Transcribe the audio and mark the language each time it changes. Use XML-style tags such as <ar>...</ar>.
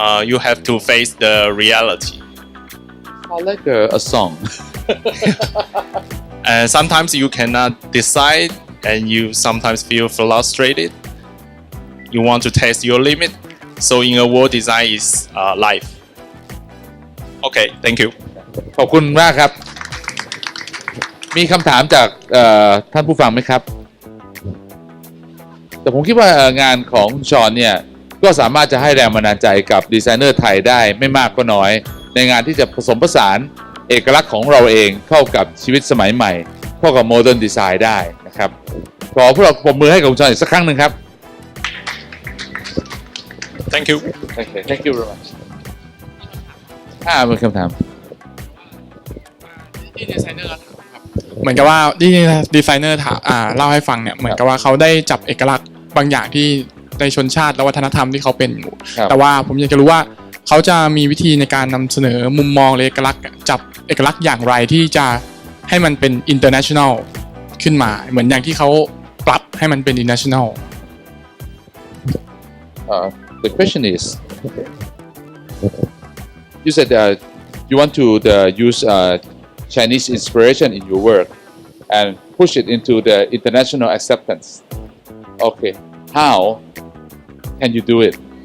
<en>You have to face the reality. I like a song And sometimes you cannot decide, and you sometimes feel frustrated. You want to test your limit. So in a world, design is life. Okay, thank you.</en> <th>ขอบคุณมากครับ มีคำถามจากท่านผู้ฟังไหมครับ แต่ผมคิดว่างานของชอนเนี่ยก็สามารถจะให้แรงบันดาลใจกับดีไซเนอร์ไทยได้ไม่มากก็น้อย ในงานที่จะผสมผสานเอกลักษณ์ของเราเองเข้ากับชีวิตสมัยใหม่เข้ากับโมเดิร์นดีไซน์ได้นะครับขอพวกเราปรบมือให้กับคุณชอนอีกสักครั้งหนึ่งครับ</th> <en>Thank you. Okay, thank you very much</en> <th>มีคำถาม ที่ดีไซเนอร์ถามครับเหมือนกับว่าที่ดีไซเนอร์ถามเล่าให้ฟังเนี่ยเหมือนกับว่าเขาได้จับเอกลักษณ์บางอย่างที่ในชนชาติและวัฒนธรรมที่เขาเป็นอยู่ ครับ แต่ว่าผมอยากจะรู้ว่าเขาจะมีวิธีในการนำเสนอมุมมองหรือเอกลักษณ์จับเอกลักษณ์อย่างไรที่จะให้มันเป็น international ขึ้นมาเหมือนอย่างที่เขาปรับให้มันเป็น international</th> <en>The question is, you said you want to use Chinese inspiration in your work and push it into the international acceptance. Okay, how can you do it?</en>